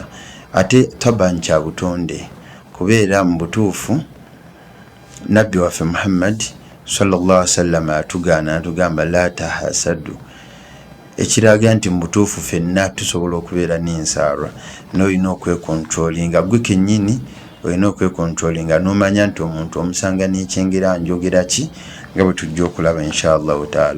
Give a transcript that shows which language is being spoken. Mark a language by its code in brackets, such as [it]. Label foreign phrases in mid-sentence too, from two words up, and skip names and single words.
[lg] Ate taban kya butonde kubeera mu butuufu nabbi waffe Muhammad [ar] صلى الله عليه وسلم [lg] atugamba [ar] لا تحاسدوا, [lg] ekiraga nti mu butuufu ffenna tusobola okubeera n'ensaara, n'olina okwekontrolinga gwe kennyini, olina okwekontrolinga n'omanya nti omuntu omusanga n'ekyengera njogera ki, nga bwe tujja okulaba [ar] إن شاء الله تعالى.